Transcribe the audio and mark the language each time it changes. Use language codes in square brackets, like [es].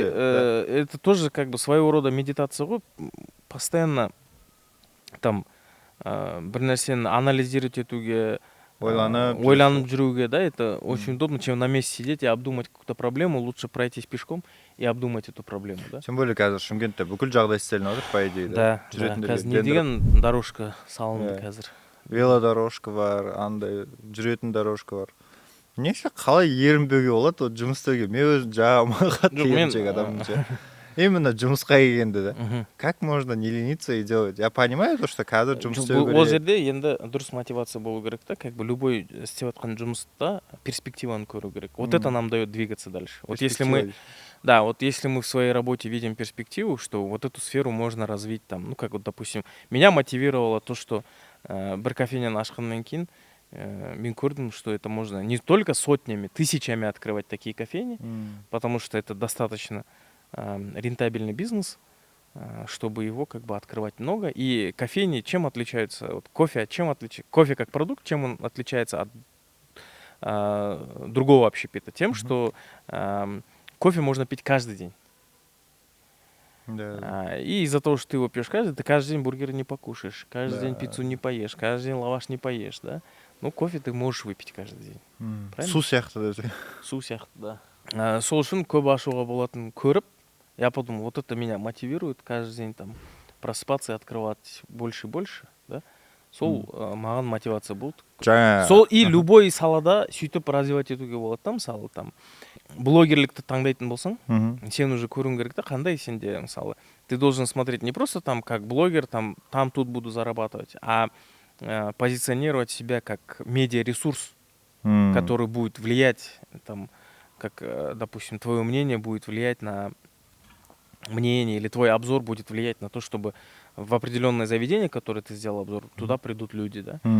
[ru] это тоже как бы своего рода медитация ғой. Постоянно там [kk] бір нәрсені [ru] анализировать [kk] етуге, ойланып жүруге, [ru] да, это очень удобно, чем на месте сидеть и обдумать какую-то проблему. Лучше пройтись пешком и обдумать эту проблему, да. Тем более [kk] қазір Шымкентте бүкіл жағдай істелініп отыр, [ru] по идее, [kk] Да, қазір не деген дорожка салынды қазір. Велодорожка бар, андай жүретін дорожка бар. Неше қалай ерінбеуге болады, вот жұмыс істеуге. Мен өзім жағыма қатты еріншек адаммын ше. Именно жұмысқа келгенде да. [ru] Как можно не лениться и делать? Я понимаю, то, что [kk] қазір жұмыс істеу керек. Ол жерде енді дұрыс мотивация болу керек та, [ru] как бы любой [kk] істеп жатқан жұмыста перспективаны көру керек. [ru] Вот это нам дает двигаться дальше. Вот если мы, да, вот если мы в своей работе видим перспективу, что вот эту сферу можно развить там, ну как вот, допустим, меня мотивировало то, что [kk] бір кофейняны ашқаннан кейін мен көрдім, [ru] что это можно не только сотнями, тысячами открывать такие кофейни, потому что это достаточно рентабельный бизнес, чтобы его как бы открывать много. И кофейни чем отличаются? Вот кофе чем отличается? Кофе как продукт, чем он отличается от другого общепита? Тем, что кофе можно пить каждый день. Да. И из-за того, что ты его пьешь каждый день, ты каждый день бургеры не покушаешь, каждый день пиццу не поешь, каждый день лаваш не поешь, да? Ну, кофе ты можешь выпить каждый день. Правильно? [kk] Су сияқты да. Су сияқты, да. Сол үшін көп ашуға болатынын көріп, [ru] я подумал, вот это меня мотивирует каждый день там просыпаться и открывать больше и больше, да? [kk] Сол маған мотивация болды. Сол и любой салада сөйтіп развивать етуге болады да, мысалы там блогерлікті таңдайтын болсаң, сен уже көруің керек та, қандай сенде мысалы. [ru] Ты должен смотреть не просто там как блогер, там тут буду зарабатывать, а позиционировать себя как медиаресурс, который будет влиять, там, как, допустим, твое мнение будет влиять на мнение, или твой обзор будет влиять на то, чтобы в определенное заведение, которое ты сделал обзор, туда придут люди, да.